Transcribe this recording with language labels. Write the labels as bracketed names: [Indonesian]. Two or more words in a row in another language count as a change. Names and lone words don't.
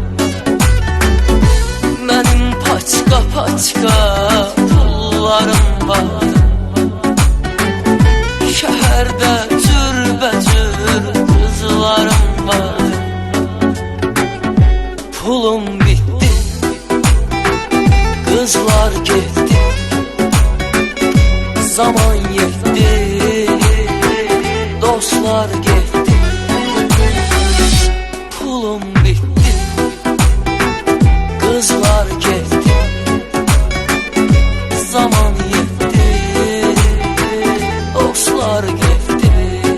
[Azerbaijani] Mənim paçka pullarım vardı, şəhərdə cürbəcür qızlarım vardı. [Turkish] Pulum bitti, kızlar gitti, zaman yetti, dostlar gitti. Pulum bitti, kızlar gitti, zaman yetti, dostlar gitti.